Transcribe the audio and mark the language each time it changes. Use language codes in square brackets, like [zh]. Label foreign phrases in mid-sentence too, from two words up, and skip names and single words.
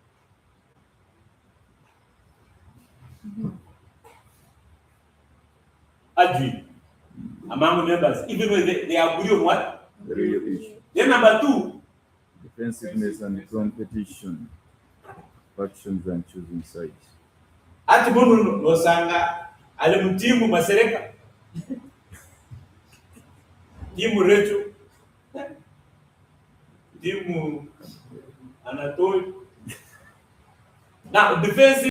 [en] Arguing among members, even when they agree on what? The real issue. Then number 2, defensiveness and competition, factions and choosing sides. [koo] ati mundu nosanga ali mtimu Masereka, timu Recho, timu Anatoli. [en] Now defensive